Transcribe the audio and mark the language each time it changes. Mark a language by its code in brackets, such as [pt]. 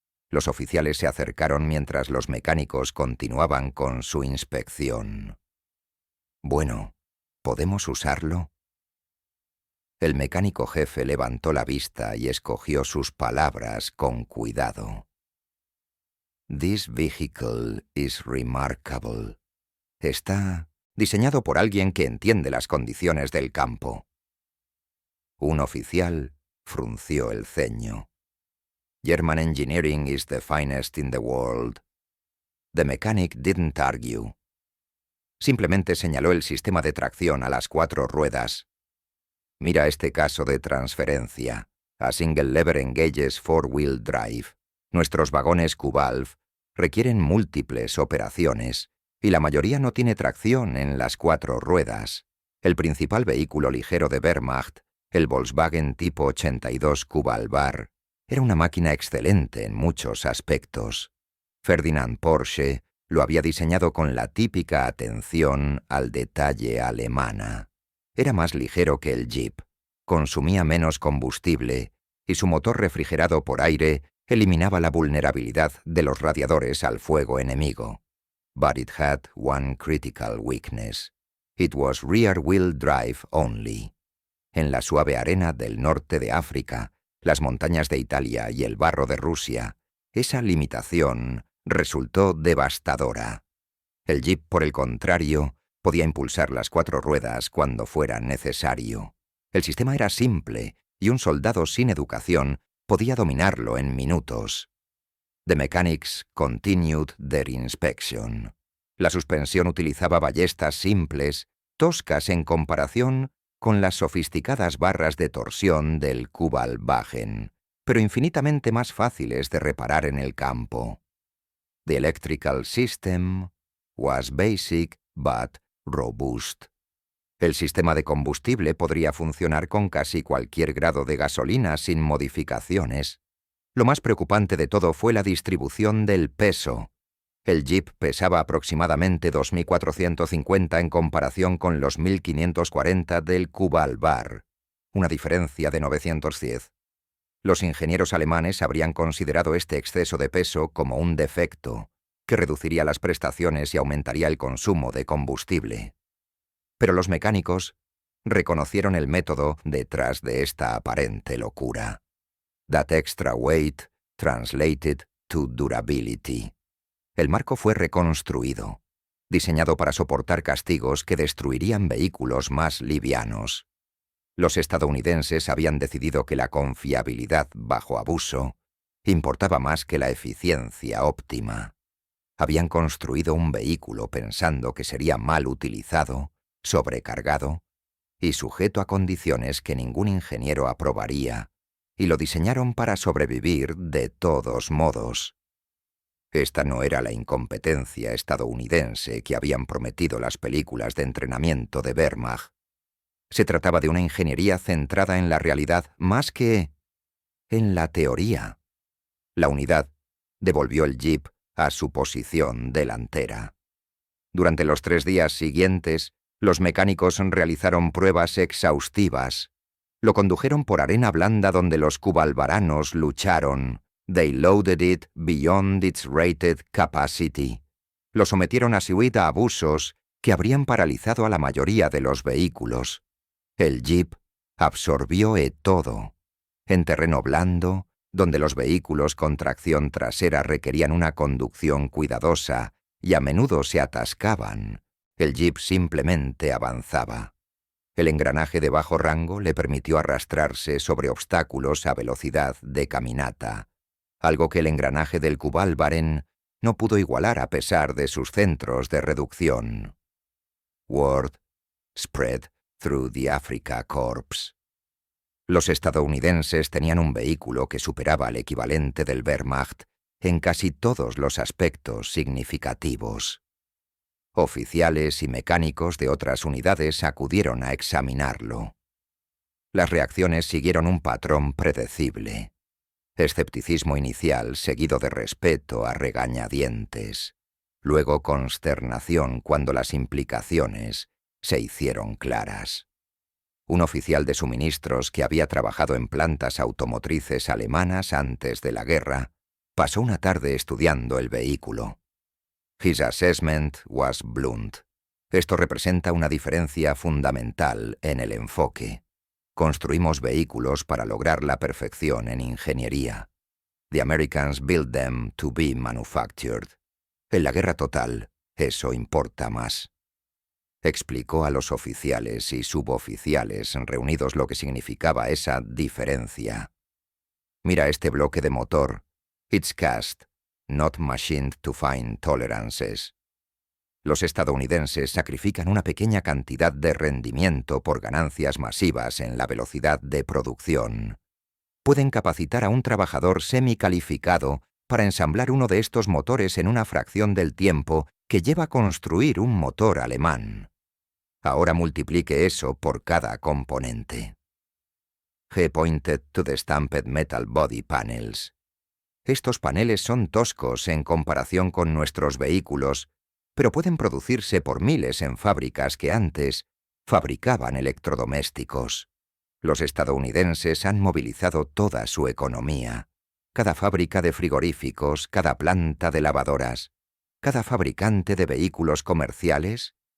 [es] Los oficiales se acercaron mientras los mecánicos continuaban con su inspección. Bueno, ¿podemos usarlo? El mecánico jefe levantó la vista y escogió sus palabras con cuidado. [en] This vehicle is remarkable. [es] Está diseñado por alguien que entiende las condiciones del campo. Un oficial frunció el ceño. [en] German engineering is the finest in the world. The mechanic didn't argue. [es] Simplemente señaló el sistema de tracción a las 4 ruedas. Mira este caso de transferencia. [en] A single lever engages 4-wheel drive. [es] Nuestros vagones Q-Valve requieren múltiples operaciones y la mayoría no tiene tracción en las 4 ruedas. El principal vehículo ligero de Wehrmacht, el Volkswagen tipo 82 Kubalbar, era una máquina excelente en muchos aspectos. Ferdinand Porsche lo había diseñado con la típica atención al detalle alemana. Era más ligero que el Jeep, consumía menos combustible y su motor refrigerado por aire eliminaba la vulnerabilidad de los radiadores al fuego enemigo. [en] But it had one critical weakness. It was rear-wheel drive only. [es] En la suave arena del norte de África, las montañas de Italia y el barro de Rusia, esa limitación resultó devastadora. El Jeep, por el contrario, podía impulsar las 4 ruedas cuando fuera necesario. El sistema era simple y un soldado sin educación podía dominarlo en minutos. [en] The mechanics continued their inspection. [es] La suspensión utilizaba ballestas simples, toscas en comparación con las sofisticadas barras de torsión del Kübelwagen, pero infinitamente más fáciles de reparar en el campo. [en] The electrical system was basic but robust. [es] El sistema de combustible podría funcionar con casi cualquier grado de gasolina sin modificaciones. Lo más preocupante de todo fue la distribución del peso. El Jeep pesaba aproximadamente 2.450 en comparación con los 1.540 del Kübelwagen, una diferencia de 910. Los ingenieros alemanes habrían considerado este exceso de peso como un defecto, que reduciría las prestaciones y aumentaría el consumo de combustible. Pero los mecánicos reconocieron el método detrás de esta aparente locura. [en] That extra weight translated to durability. [es] El marco fue reconstruido, diseñado para soportar castigos que destruirían vehículos más livianos. Los estadounidenses habían decidido que la confiabilidad bajo abuso importaba más que la eficiencia óptima. Habían construido un vehículo pensando que sería mal utilizado, sobrecargado y sujeto a condiciones que ningún ingeniero aprobaría, y lo diseñaron para sobrevivir de todos modos. Esta no era la incompetencia estadounidense que habían prometido las películas de entrenamiento de Wehrmacht. Se trataba de una ingeniería centrada en la realidad más que en la teoría. La unidad devolvió el Jeep a su posición delantera. Durante los 3 días siguientes, los mecánicos realizaron pruebas exhaustivas. Lo condujeron por arena blanda donde los kübelwaranos lucharon. [en] They loaded it beyond its rated capacity. [es] Lo sometieron a abusos que habrían paralizado a la mayoría de los vehículos. El Jeep absorbió todo. En terreno blando, donde los vehículos con tracción trasera requerían una conducción cuidadosa y a menudo se atascaban, el Jeep simplemente avanzaba. El engranaje de bajo rango le permitió arrastrarse sobre obstáculos a velocidad de caminata, algo que el engranaje del Kübelwagen no pudo igualar a pesar de sus centros de reducción. [en] Word spread through the Africa Corps. [es] Los estadounidenses tenían un vehículo que superaba al equivalente del Wehrmacht en casi todos los aspectos significativos. Oficiales y mecánicos de otras unidades acudieron a examinarlo. Las reacciones siguieron un patrón predecible. Escepticismo inicial seguido de respeto a regañadientes. Luego consternación cuando las implicaciones se hicieron claras. Un oficial de suministros que había trabajado en plantas automotrices alemanas antes de la guerra pasó una tarde estudiando el vehículo. [en] His assessment was blunt. [es] Esto representa una diferencia fundamental en el enfoque. Construimos vehículos para lograr la perfección en ingeniería. [en] The Americans build them to be manufactured. [es] En la guerra total, eso importa más. Explicó a los oficiales y suboficiales reunidos lo que significaba esa diferencia. Mira este bloque de motor. [en] It's cast, not machined to find tolerances. [es] Los estadounidenses sacrifican una pequeña cantidad de rendimiento por ganancias masivas en la velocidad de producción. Pueden capacitar a un trabajador semicalificado para ensamblar uno de estos motores en una fracción del tiempo que lleva construir un motor alemán. Ahora multiplique eso por cada componente. [en] He pointed to the stamped metal body panels. [es] Estos paneles son toscos en comparación con nuestros vehículos, pero pueden producirse por miles en fábricas que antes fabricaban electrodomésticos. Los estadounidenses han movilizado toda su economía. Cada fábrica de frigoríficos, cada planta de lavadoras, cada fabricante de vehículos comerciales